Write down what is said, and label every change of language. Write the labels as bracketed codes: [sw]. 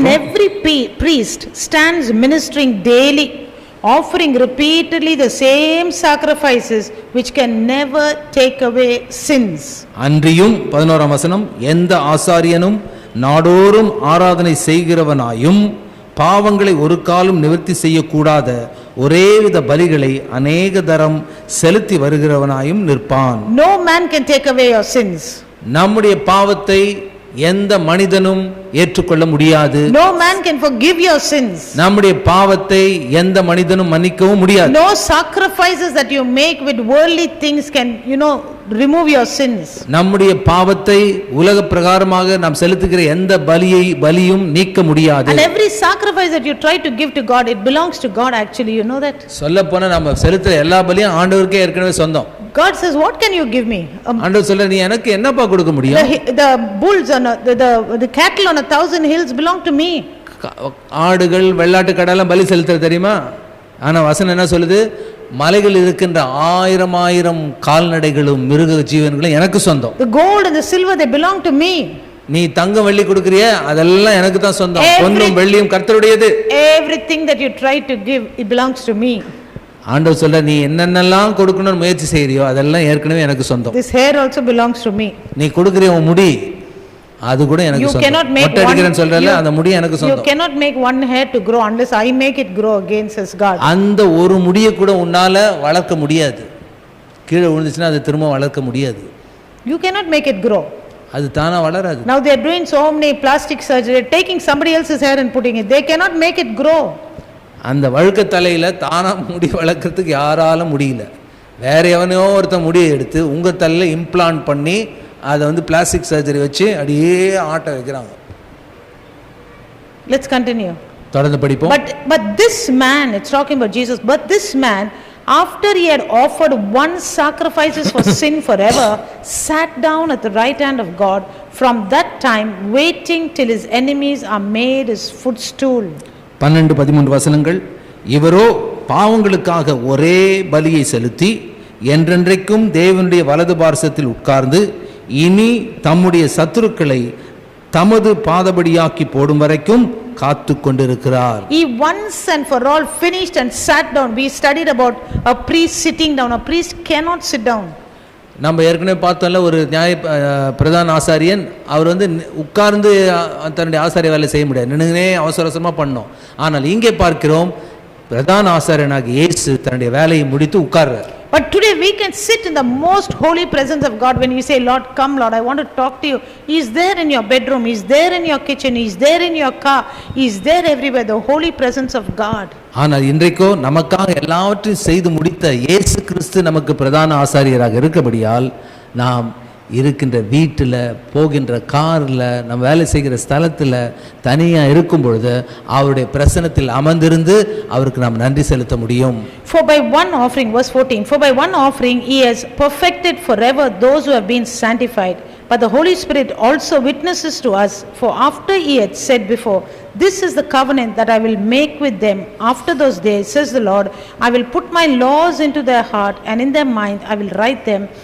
[en] And every priest stands ministering daily, offering repeatedly the same sacrifices which can never take away sins. [ta] அன்றியும் 11ஆம் வசனம், எந்த ஆசாரியனும் நாடோறும் ஆராதனை செய்கிறவனாயும் பாவங்களை ஒரு காலம் நிவர்த்தி செய்யக்கூடாத ஒரேவித பலிகளை அநேக தரம் செலுத்தி வருகிறவனாயும் நிற்பான். [en] No man can take away your sins. [ta] நம்முடைய பாவத்தை எந்த மனிதனும் ஏற்றுக்கொள்ள முடியாது. [en] No man can forgive your sins. [ta] நம்முடைய பாவத்தை எந்த மனிதனும் மன்னிக்கவும் முடியாது. [en] No sacrifices that you make with worldly things can remove your sins. [ta] நம்முடைய பாவத்தை உலக பிரகாரமாக நாம் செலுத்துகிற எந்த பலியும் நீக்க முடியாது. [en] And every sacrifice that you try to give to God, it belongs to God actually, you know that. [ta] சொல்லப்போனா நம்ம செலுத்துற எல்லா பலியும் ஆண்டவருக்கே ஏற்கனவே சொந்தம். [en] God says, what can you give me? [ta] ஆண்டவர் சொல்ற, நீ எனக்கு என்னப்பா கொடுக்க முடியும்? [en] The bulls on the cattle on 1,000 hills belong to me. [ta] ஆடுகள் வெள்ளாட்டு கடாலாம் பலி செலுத்துற தெரியுமா? ஆனா வசனம் என்ன சொல்லுது? மலைகள் இருக்கின்ற 1000 கால்நடைகளும் மிருக ஜீவன்களும் எனக்கு சொந்தம். [en] The gold and the silver, they belong to me. [ta] நீ தங்கம் வெள்ளி கொடுக்கறியே, அதெல்லாம் எனக்கு தான் சொந்தம். பொன்னும் வெள்ளியும் கர்த்தருடையது. [en] Everything that you try to give, it belongs to me. [ta] ஆண்டவர் சொல்ற, நீ என்னென்னலாம் கொடுக்கணும்னு முயற்சி செய்யறியோ அதெல்லாம் ஏற்கனவே எனக்கு சொந்தம். [en] This hair also belongs to me. [ta] நீ கொடுக்கறிய உன் முடி, அது கூட எனக்கு சொந்தம். மொட்டை அடிக்கிறேன்னு சொல்றல, அந்த முடி எனக்கு சொந்தம். [en] You cannot make one hair to grow unless I make it grow again, says God. [ta] அந்த ஒரு முடியை கூட உன்னால வளர்க்க முடியாது. கீழே விழுந்துச்சுன்னா அது திரும்ப வளர்க்க முடியாது. [en] You cannot make it grow. [ta] அது தானா வளராது. [en] Now they are doing so many plastic surgery, taking somebody else's hair and putting it. They cannot make it grow. [ta] அந்த வழுக்க தலையில தானா முடி வளர்க்கறதுக்கு யாராலும் முடியல. வேற எவனையோ ஒருத்த முடியை எடுத்து உங்க தலையில இம்ப்ளான்ட் பண்ணி அதை பிளாஸ்டிக் சர்ஜரி வச்சு அப்படியே ஆட்ட வைக்கிறாங்க. [en] Let's continue. [ta] தொடர்ந்து படிப்போம். [en] But this man, it's talking about Jesus, but this man, after he had offered one sacrifices for sin forever, sat down at the right hand of God, from that time waiting till his enemies are made his footstool. [ta] 12-13 வசனங்கள். இவரோ பாவங்களுக்காக ஒரே பலியை செலுத்தி என்றென்றைக்கும் தேவனுடைய வலது பார்சத்தில் உட்கார்ந்து இனி தம்முடைய சத்துருக்களை தமது பாதபடியாக்கி போடும் வரைக்கும் காத்து கொண்டிருக்கிறார். [en] He once and for all finished and sat down. We studied about a priest sitting down. A priest cannot sit down. [ta] நம்ம ஏற்கனவே பார்த்தோம்ல, ஒரு பிரதான ஆசாரியன் அவர் உட்கார்ந்து தன்னுடைய ஆசாரிய வேலை செய்ய முடியாது, நின்னுனே அவசர அவசரமா பண்ணோம். ஆனால் இங்கே பார்க்கிறோம், பிரதான ஆசாரியனாகிய இயேசு தன்னுடைய வேலையை முடித்து உட்கார்றார். [en] But today we can sit in the most holy presence of God when you say, Lord, come Lord, I want to talk to you. He is there in your bedroom, He is there in your kitchen, He is there in your car, He is there everywhere, the holy presence of God. [ta] ஆனால் இன்றைக்கோ நமக்காக எல்லாவற்றையும் செய்து முடித்த இயேசு கிறிஸ்து நமக்கு பிரதான ஆசாரியராக இருக்கபடியால் நாம் இருக்கின்ற வீட்டில், போகின்ற காரில், நம்ம வேலை செய்கிற ஸ்தலத்தில் தனியாக இருக்கும் பொழுது அவருடைய பிரசன்னத்தில் அமர்ந்திருந்து அவருக்கு நாம் நன்றி செலுத்த முடியும். [en] For by one offering, verse 14, for by one offering He has perfected forever those who have been sanctified. But the Holy Spirit also witnesses to us, for after He had said before, this is the covenant that I will make with them after those days, says the Lord, I will put my laws into their heart, and in their mind I will write them.